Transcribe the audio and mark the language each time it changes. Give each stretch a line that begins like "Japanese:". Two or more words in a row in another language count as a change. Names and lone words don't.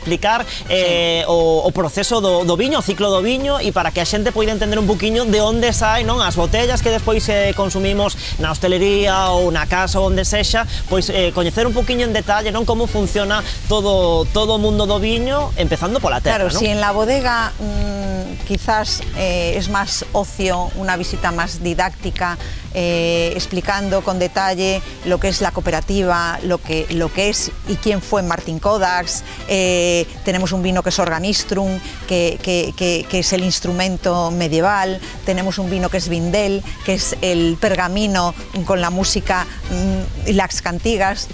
Galician: Explicar o proceso do viño, o ciclo do viño, e para que a xente poida entender un poquinho de onde sai, non, as botellas que despois consumimos na hostelería ou na casa ou onde sexa, pois coñecer un poquinho en detalle, non, como funciona todo o mundo do viño, empezando pola terra, claro, non?
Spanish: Si en la bodega quizás es más ocio, una visita más didáctica, explicando con detalle lo que es la cooperativa, lo que es y quién fue Martín Codas. Tenemos un vino que es organista, Sistrum, que es el instrumento medieval, tenemos un vino que es Vindel, que es el pergamino con la música y las cantigas.